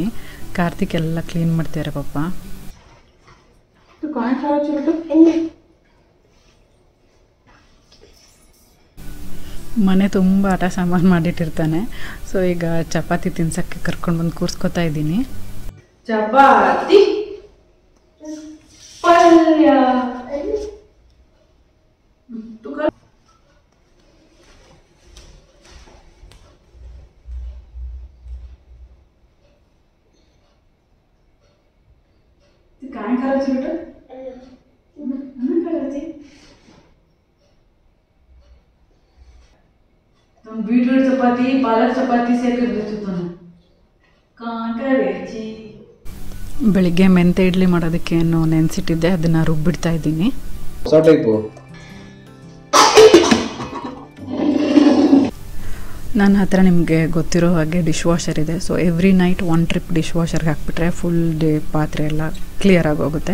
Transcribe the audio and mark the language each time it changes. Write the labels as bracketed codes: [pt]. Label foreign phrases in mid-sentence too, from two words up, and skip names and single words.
[kn] ಕಾರ್ತಿಕ್ ಎಲ್ಲ ಕ್ಲೀನ್ ಮಾಡ್ತಾರೆ ಪಾಪ. ಮನೆ ತುಂಬ ಆಟ ಸಾಮಾನು ಮಾಡಿಟ್ಟಿರ್ತಾನೆ. ಸೊ ಈಗ ಚಪಾತಿ ತಿನ್ಸೋಕ್ಕೆ ಕರ್ಕೊಂಡು ಬಂದು ಕೂರಿಸ್ಕೊತಾ ಇದ್ದೀನಿ. ಚಪಾತಿ ಪಲ್ಯ [mr] काय करायचं बेटा [hi] करायची तुम बीटरूट चपाती पालक चपाती से कर देते तो ना [mr] काय करायची. [kn] ಬೆಳಿಗ್ಗೆ ಮೆಂತೆ ಇಡ್ಲಿ ಮಾಡೋದಕ್ಕೆ ಏನು ನೆನೆಸಿಟ್ಟಿದ್ದೆ, ಅದನ್ನು ರುಬ್ಬಿಡ್ತಾ ಇದ್ದೀನಿ. ನನ್ನ ಹತ್ರ ನಿಮಗೆ ಗೊತ್ತಿರೋ ಹಾಗೆ [en] dish washer [kn] ಇದೆ. ಸೊ [en] every night [kn] 1 ಟ್ರಿಪ್ [en] dish washerge [kn] ಹಾಕ್ಬಿಟ್ರೆ [en] full day [kn] ಪಾತ್ರೆ ಎಲ್ಲ ಕ್ಲಿಯರ್ ಆಗೋಗುತ್ತೆ.